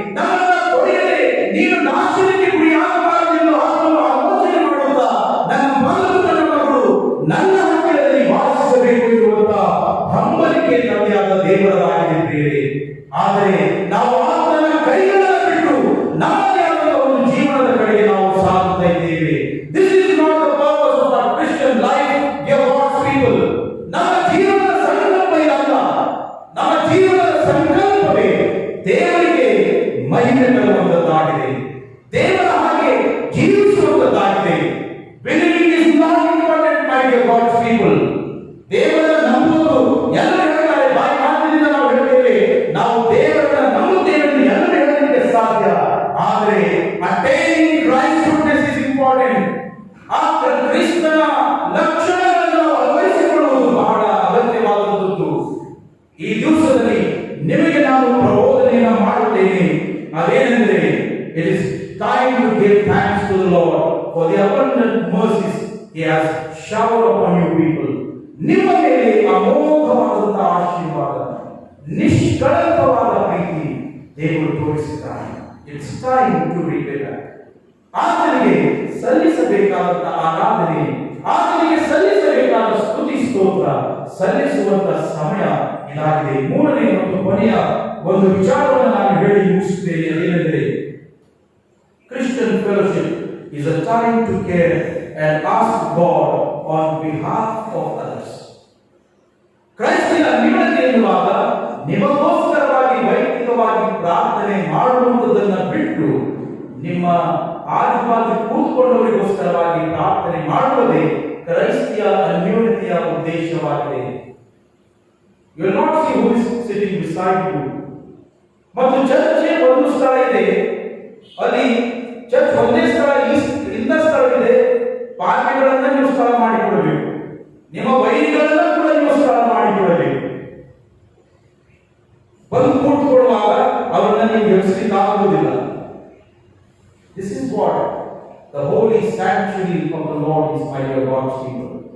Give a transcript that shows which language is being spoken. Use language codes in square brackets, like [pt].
[kn] ನಮ್ಮನ್ನು ತೊರೆಯದೆ ನೀನು ನಾಶನಕ್ಕೆ ಗುರಿಯಾಗಬಾರದೆಂದು ಆತನು ಆಲೋಚನೆ ಮಾಡುತ್ತಾ ನನ್ನ ಮಗನು ನನ್ನ ಮಗಳು ನನ್ನ ಹತ್ತಿರದಲ್ಲಿ ವಾಸಿಸಬೇಕು ಎನ್ನುವಂತ ಹಂಬಲಿಕೆ ತಂದೆಯಾದ ದೇವರದಾಗಿದ್ದೇವೆ. ಆದರೆ ನಾವು ಆತನ ಕೈಗಳನ್ನು ಬಿಟ್ಟು ನಮ್ಮದೇ ಆದ ಒಂದು ಜೀವನದ ಕಡೆಗೆ ನಾವು ಸಾಗುತ್ತಾ ಇದ್ದೇವೆ. [en] This is not the purpose of our Christian life, dear God's people. [kn] ನಮ್ಮ ಜೀವನದ ಸಂಕಲ್ಪ ಇದಲ್ಲ. ನಮ್ಮ ಜೀವನದ ಸಂಕಲ್ಪವೇ ದೇವರಿಗೆ ಮಹಿಮೆ ತರುವಂತದ್ದಾಗಿದೆ, ದೇವರ ಹಾಗೆ ಜೀವಿಸುವಂತದ್ದಾಗಿದೆ. [en] Believing is not important, my dear God's people. [kn] ದೇವರನ್ನು ನಂಬುವುದು ಎಲ್ಲರೂ ಹೇಳ್ತಾರೆ, ಬಾಯಿ ಮಾತಿನಿಂದ ನಾವು ಹೇಳ್ತೇವೆ, ನಾವು ದೇವರನ್ನು ನಂಬುತ್ತೇವೆ ಎಂದು ಎಲ್ಲರೂ ಹೇಳಲಿಕ್ಕೆ ಸಾಧ್ಯ. ಆದರೆ [en] attaining Christ's goodness is important. [kn] ಆ ಕ್ರಿಸ್ತನ ಲಕ್ಷಣಗಳನ್ನು ನಾವು ಅಳವಡಿಸಿಕೊಳ್ಳುವುದು ಬಹಳ ಅಗತ್ಯವಾದಂಥದ್ದು. ಈ ದಿವಸದಲ್ಲಿ ನಿಮಗೆ ನಾನು ಪ್ರಬೋಧನೆಯನ್ನು ಮಾಡುತ್ತೇನೆ. ಅದೇನೆಂದರೆ, [en] it is time to give thanks to the Lord for the abundant mercies He has showered upon you people. [kn] ನಿಮ್ಮ ಮೇಲೆ ಅಮೋಘವಾದಂತಹ ಆಶೀರ್ವಾದ, ನಿಷ್ಕಳಂಕವಾದ ಪ್ರೀತಿ ದೇವರು ತೋರಿಸಿದ್ದಾನೆ. [en] It's time to repay back. [kn] ಆತನಿಗೆ ಸಲ್ಲಿಸಬೇಕಾದಂತಹ ಆರಾಧನೆ, ಆತನಿಗೆ ಸಲ್ಲಿಸಬೇಕಾದ ಸ್ತುತಿ ಸ್ತೋತ್ರ ಸಲ್ಲಿಸುವಂತ ಸಮಯ ಇದಾಗಿದೆ. ಮೂರನೇ ಮತ್ತು ಕೊನೆಯ ಒಂದು ವಿಚಾರವನ್ನು ನಾನು ಹೇಳಿ ಮುಗಿಸುತ್ತೇನೆ. ಅದೇನೆಂದರೆ, [en] Christian fellowship is a time to care and ask God on behalf of others. [kn] ಕ್ರೈಸ್ತನ ಅನ್ಯೋನ್ಯತೆ ಎನ್ನುವಾಗ ನಿಮಗೋಸ್ಕರವಾಗಿ ವೈಯಕ್ತಿಕವಾಗಿ ಪ್ರಾರ್ಥನೆ ಮಾಡುವಂಥದ್ದನ್ನು ಬಿಟ್ಟು ನಿಮ್ಮ ಆಜುಬಾಜು ಕೂತ್ಕೊಂಡವರಿಗೋಸ್ಕರವಾಗಿ ಪ್ರಾರ್ಥನೆ ಮಾಡುವುದೇ ಕ್ರೈಸ್ತಿಯ ಅನ್ಯೋನ್ಯತೆಯ ಉದ್ದೇಶವಾಗಿದೆ. [en] You will not see who is sitting beside you. [kn] ಮತ್ತು ಚರ್ಚೆ ಒಂದು ಸ್ಥಳ ಇದೆ, ಅಲ್ಲಿ ಚರ್ಚ್ ಒಂದೇ ಸ್ಥಳ, ಇಂಥ ಸ್ಥಳವಿದೆ. ಪಾರ್ಟಿಗಳನ್ನ ನೀವು ಸ್ಥಳ ಮಾಡಿಕೊಡಬೇಕು, ನಿಮ್ಮ ವೈರಿಗಳನ್ನ ಕೂಡ ನೀವು ಸ್ಥಳ ಮಾಡಿಕೊಡಬೇಕು. ಬಂದು ಕೂತ್ಕೊಳ್ಳುವಾಗ ಅವರನ್ನ ನೀವು ಎಬ್ಸಲಿಕ್ಕೆ ಆಗುವುದಿಲ್ಲ. [en] This is what the holy sanctuary of the Lord is, my dear God's people.